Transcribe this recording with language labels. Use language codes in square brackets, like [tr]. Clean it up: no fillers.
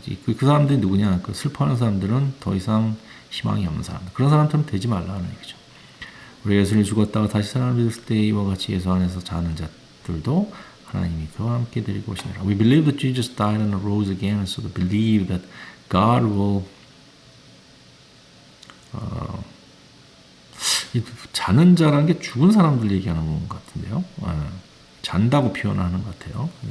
[ko] 그 사람들이 누구냐? 그 슬퍼하는 사람들은 더 이상 희망이 없는 사람들. 그런 사람들은 되지 말라는 얘기죠. 우리 예수님이 죽었다가 다시 살아났을 때 이와 같이 예수 안에서 자는 자들도 하나님이 그와 함께 데리고 오시니라. [en] We believe that Jesus died and rose again, and so we believe that God will [ko] 이 자는 자라는 게 죽은 사람들 얘기하는 것 같은데요. 잔다고 표현하는 것 같아요.